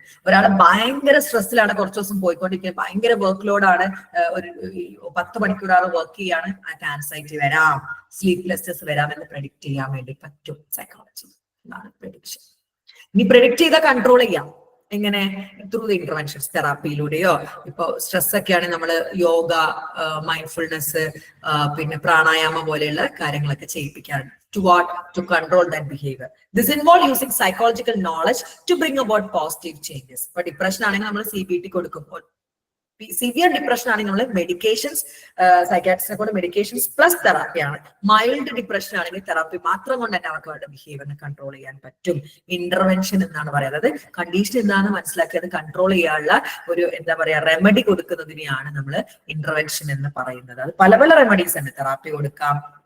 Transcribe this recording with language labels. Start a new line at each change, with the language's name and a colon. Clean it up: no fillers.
Malayalam: ഒരാൾ ഭയങ്കര സ്ട്രെസ്സിലാണ്, കുറച്ച് ദിവസം പോയിക്കൊണ്ടിരിക്കുന്നത്, ഭയങ്കര വർക്ക് ലോഡാണ്, ഒരു 10 മണിക്കൂർ വർക്ക് ചെയ്യാണ്, ആൻസൈറ്റി വരാം, സ്ലീപ്ലെസ്നെസ് വരാമെന്ന് പ്രെഡിക്റ്റ് ചെയ്യാൻ വേണ്ടി പറ്റും സൈക്കോളജി. അതാണ് പ്രെഡിക്ഷൻ. ഇനി പ്രെഡിക്റ്റ് ചെയ്താൽ കൺട്രോൾ ചെയ്യാം. എങ്ങനെ?
English: through the interventions,
Malayalam: തെറാപ്പിയിലൂടെയോ. ഇപ്പൊ സ്ട്രെസ് ഒക്കെയാണെങ്കിൽ നമ്മൾ യോഗ, മൈൻഡ്ഫുൾനെസ്, പിന്നെ പ്രാണായാമം പോലെയുള്ള കാര്യങ്ങളൊക്കെ ചെയ്യിപ്പിക്കാറുണ്ട്.
English: To what? To control that behavior. This involves using psychological knowledge to bring about positive changes.
Malayalam: ഇപ്പൊ ഡിപ്രഷൻ ആണെങ്കിൽ നമ്മൾ CBT കൊടുക്കുമ്പോൾ, സിവിയർ ഡിപ്രഷൻ ആണെങ്കിൽ നമ്മൾ മെഡിക്കേഷൻസ്, സൈക്കാട്രിസ്റ്റിനെ കൊണ്ട് മെഡിക്കേഷൻസ് പ്ലസ് തെറാപ്പിയാണ്. മൈൽഡ് ഡിപ്രഷൻ ആണെങ്കിൽ തെറാപ്പി മാത്രം കൊണ്ട് തന്നെ അവർക്ക് അവരുടെ ബിഹേവിയറിനെ കൺട്രോൾ ചെയ്യാൻ പറ്റും. ഇന്റർവെൻഷൻ എന്നാണ് പറയുന്നത്. അതായത് കണ്ടീഷൻ എന്താണെന്ന് മനസ്സിലാക്കിയത് കൺട്രോൾ ചെയ്യാനുള്ള ഒരു എന്താ പറയാ റെമഡി കൊടുക്കുന്നതിനെയാണ് നമ്മൾ ഇന്റർവെൻഷൻ എന്ന് പറയുന്നത്. അത് പല പല റെമഡീസ് ഉണ്ട്. തെറാപ്പി കൊടുക്കാം,